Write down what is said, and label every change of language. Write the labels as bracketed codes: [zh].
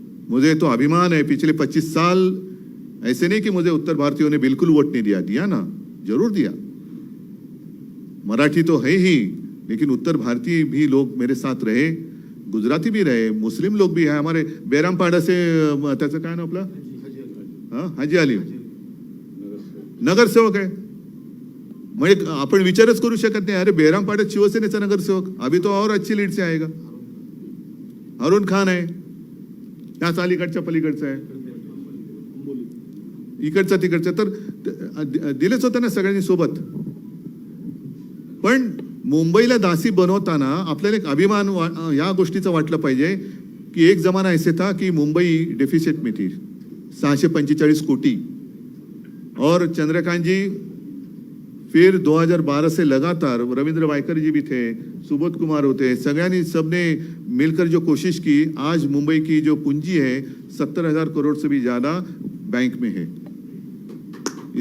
[hi] मुझे तो अभिमान है, पिछले 25 साल ऐसे नहीं कि मुझे उत्तर भारतीयों ने बिल्कुल वोट नहीं दिया ना, जरूर दिया। मराठी तो है ही, लेकिन उत्तर भारतीय भी लोग मेरे साथ रहे, गुजराती भी रहे, मुस्लिम लोग भी है। हमारे बेरामपाडा से [mr] त्याचं काय नाव आपलं, हाजी अली नगरसेवक आहे। म्हणजे आपण विचारच करू शकत नाही, अरे बेरामपाड्यात शिवसेनेचा नगरसेवक, [hi] अभी तो और अच्छी लीड से आएगा। [mr] अरुण खान आहे, त्याच अलीकडच्या पलीकडचा आहे, इकडचा तिकडचा, तर दिलेच होतं ना सगळ्यांनी सोबत। पण मुंबईला दासी बनवताना आपल्याला एक अभिमान या गोष्टीचा वाटलं पाहिजे की [hi] एक जमाना ऐसे था कि मुंबई डेफिसिट में थी 645 कोटी, और चंद्रकांत जी फिर 2012 से लगातार, रविंद्र वायकर जी भी थे, सुबोध कुमार होते, सबने मिलकर जो कोशिश की, आज मुंबई की जो पूंजी है 70,000 करोड़ से भी ज्यादा बैंक में है।